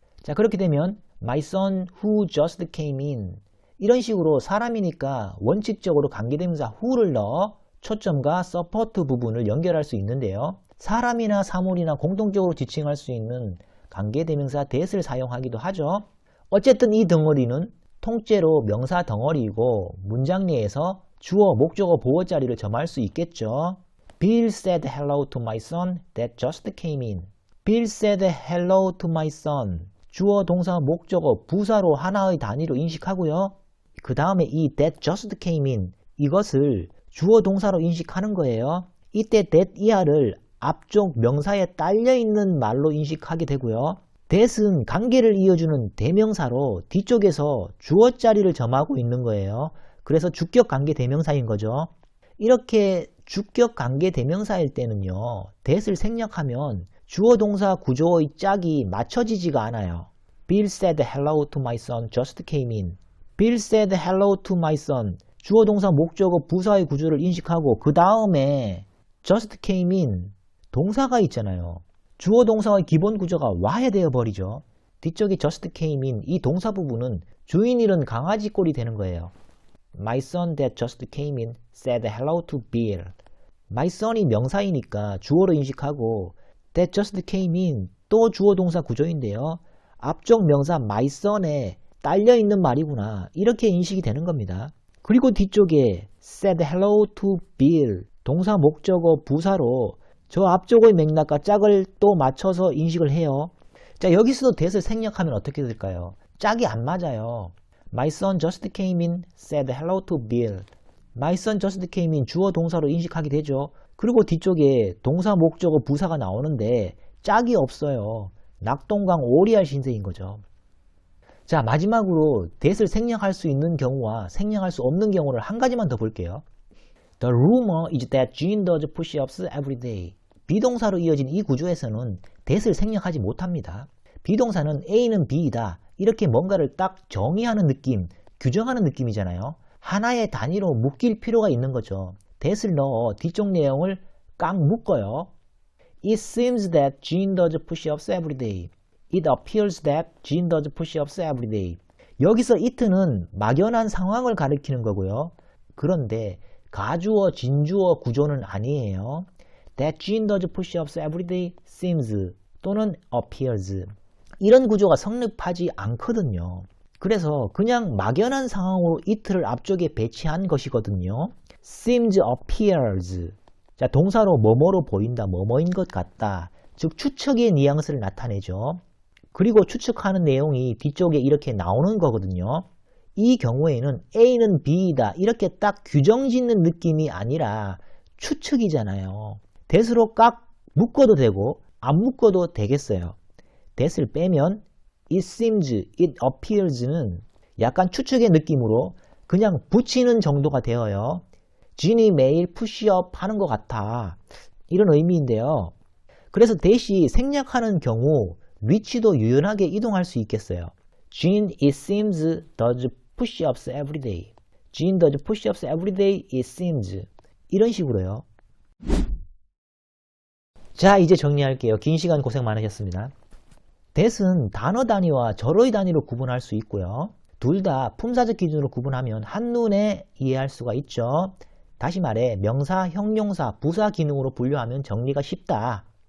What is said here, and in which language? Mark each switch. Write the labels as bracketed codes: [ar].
[ko] 자, 그렇게 되면 [en] my son who just came in [ko] 이런 식으로 사람이니까 원칙적으로 관계대명사 who를 넣어 초점과 서포트 부분을 연결할 수 있는데요. 사람이나 사물이나 공통적으로 지칭할 수 있는 관계대명사 that을 사용하기도 하죠. 어쨌든 이 덩어리는 통째로 명사 덩어리이고 문장 내에서 주어, 목적어, 보어 자리를 점할 수 있겠죠. [en] Bill said hello to my son that just came in. Bill said hello to my son. [ko] 주어, 동사, 목적어, 부사로 하나의 단위로 인식하고요. 그 다음에 이 [en] that just came in [ko] 이것을 주어, 동사로 인식하는 거예요. 이때 that 이하를 앞쪽 명사에 딸려있는 말로 인식하게 되고요. that은 관계를 이어주는 대명사로 뒤쪽에서 주어 자리를 점하고 있는 거예요. 그래서 주격 관계 대명사인 거죠. 이렇게 주격 관계 대명사일 때는요. that을 생략하면 주어 동사 구조의 짝이 맞춰지지가 않아요. [en] Bill said hello to my son just came in. Bill said hello to my son. [ko] 주어 동사 목적어 부사의 구조를 인식하고 그 다음에 [en] just came in [ko] 동사가 있잖아요. 주어 동사의 기본 구조가 와해되어 버리죠. 뒤쪽에 [en] just came in [ko] 이 동사 부분은 주인 잃은 강아지 꼴이 되는 거예요. [en] My son that just came in said hello to Bill. [ko] My son이 명사이니까 주어로 인식하고 [en] that just came in [ko] 또 주어 동사 구조인데요. 앞쪽 명사 my son에 딸려있는 말이구나 이렇게 인식이 되는 겁니다. 그리고 뒤쪽에 [en] said hello to Bill [ko] 동사 목적어 부사로 저 앞쪽의 맥락과 짝을 또 맞춰서 인식을 해요. 자, 여기서도 that을 생략하면 어떻게 될까요? 짝이 안 맞아요. [en] My son just came in, said hello to Bill. My son just came in [ko] 주어 동사로 인식하게 되죠. 그리고 뒤쪽에 동사 목적어 부사가 나오는데 짝이 없어요. 낙동강 오리알 신세인 거죠. 자, 마지막으로 that을 생략할 수 있는 경우와 생략할 수 없는 경우를 한 가지만 더 볼게요. [en] The rumor is that Jean does push-ups every day. [ko] 비동사로 이어진 이 구조에서는 that을 생략하지 못합니다. 비동사는 A는 B이다. 이렇게 뭔가를 딱 정의하는 느낌, 규정하는 느낌이잖아요. 하나의 단위로 묶일 필요가 있는 거죠. that을 넣어 뒤쪽 내용을 꽉 묶어요. [en] It seems that Jean does push-ups every day. It appears that Jean does push-ups every day. [ko] 여기서 it는 막연한 상황을 가리키는 거고요. 그런데 가주어, 진주어 구조는 아니에요. [en] That Jean does push-ups every day seems 또는 appears. [ko] 이런 구조가 성립하지 않거든요. 그래서 그냥 막연한 상황으로 it를 앞쪽에 배치한 것이거든요. [en] seems, appears. [ko] 자, 동사로 뭐뭐로 보인다, 뭐뭐인 것 같다. 즉 추측의 뉘앙스를 나타내죠. 그리고 추측하는 내용이 뒤쪽에 이렇게 나오는 거거든요. 이 경우에는 A는 B이다 이렇게 딱 규정짓는 느낌이 아니라 추측이잖아요. that으로 깍 묶어도 되고 안 묶어도 되겠어요. that을 빼면 [en] it seems, it appears [ko] 는 약간 추측의 느낌으로 그냥 붙이는 정도가 되어요. 진이 매일 푸시업 하는 것 같아. 이런 의미인데요. 그래서 that이 생략하는 경우 위치도 유연하게 이동할 수 있겠어요. [en] Jean, it seems, does push-ups every day. Jean does push-ups every day, it seems. [ko] 이런 식으로요. 자, 이제 정리할게요. 긴 시간 고생 많으셨습니다. that은 단어 단위와 절의 단위로 구분할 수 있고요. 둘 다 품사적 기준으로 구분하면 한눈에 이해할 수가 있죠. 다시 말해 명사, 형용사, 부사 기능으로 분류하면 정리가 쉽다.